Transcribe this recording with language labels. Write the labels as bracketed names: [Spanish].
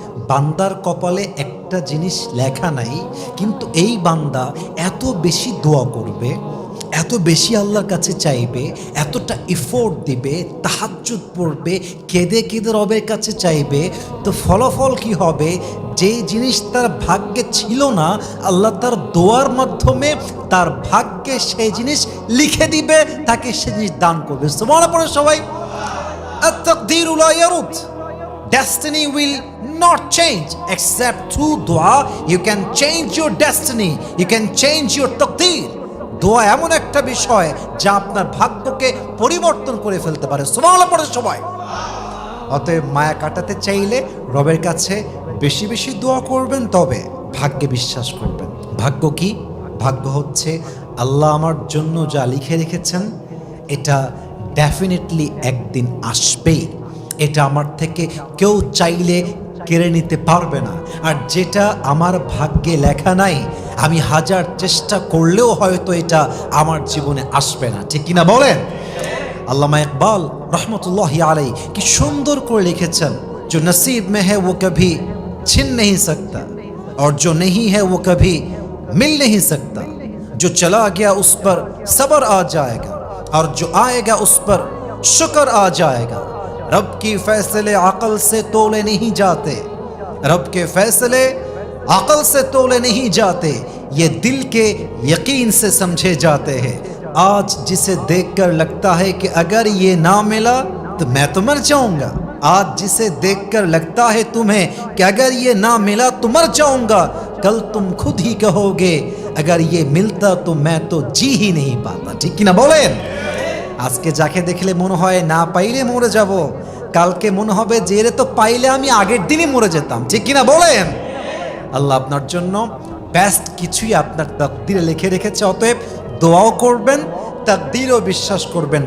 [Bangla] বান্দার কপালে একটা জিনিস লেখা নাই, কিন্তু এই বান্দা এত বেশি দোয়া করবে, এত বেশি আল্লাহর কাছে চাইবে, এতটা এফোর্ট দিবে, তাহাজ্জুদ পড়বে, কেঁদে কেঁদে রবের কাছে চাইবে, তো ফলাফল কি হবে? যে জিনিস তার ভাগ্যে ছিল না, আল্লাহ তার দোয়ার মাধ্যমে তার ভাগ্যে সেই জিনিস লিখে দিবে, তাকে সে জিনিস দান করবে। সুবহানাল্লাহ পড়ে সবাই। [Arabic] আত-তাকদীরু লা ইয়ারুদ, [English] destiny will not change except through dua. You can change your destiny, you can change your taqdeer. [Bangla] দোয়া এমন একটা বিষয় যা আপনার ভাগ্যকে পরিবর্তন করে ফেলতে পারে। সুবহানাল্লাহ পড়ে সবাই। অতএব মায়া কাটাতে চাইলে রবের কাছে বেশি বেশি দোয়া করবেন, তবে ভাগ্যে বিশ্বাস করবেন। ভাগ্য কি? ভাগ্য হচ্ছে আল্লাহ আমার জন্য যা লিখে রেখেছেন এটা ডেফিনেটলি একদিন আসবেই, এটা আমার থেকে কেউ চাইলে কেড়ে নিতে পারবে না। আর যেটা আমার ভাগ্যে লেখা নাই, আমি হাজার চেষ্টা করলেও হয়তো এটা আমার জীবনে আসবে না। ঠিক কিনা বলেন? আল্লামা ইকবাল রহমতুল্লাহি আলাইহি কি সুন্দর করে লিখেছেন, [Hindi] जो नसीब में है वो कभी छिन नहीं सकता और जो नहीं है वो कभी मिल नहीं सकता, जो चला गया उस पर सब्र आ जाएगा और जो आएगा उस पर शुक्र आ जाएगा। रब की फैसले अकल से तोले नहीं जाते, रब के फैसले अकल से तोले नहीं जाते, ये दिल के यकीन से समझे जाते हैं। आज जिसे देखकर लगता है कि अगर ये ना मिला तो मैं तो मर जाऊंगा, आज जिसे देखकर लगता है तुम्हें कि अगर ये ना मिला तो मर जाऊंगा, कल तुम खुद ही कहोगे अगर ये मिलता तो मैं तो जी ही नहीं पाता। ठीक कि ना बोलें? [Bangla] আজকে যাকে দেখলে মনে হয় না পাইলে মরে যাব, কালকে মনে হবে যে এরে তো পাইলে আমি আগের দিনই মরে যেতাম। ঠিক কিনা বলেন? আল্লাহ আপনার জন্য বেস্ট কিছুই আপনার তাকদীরে লিখে রেখেছে। অতএব দোয়াও করবেন, তাকদীরও বিশ্বাস করবেন।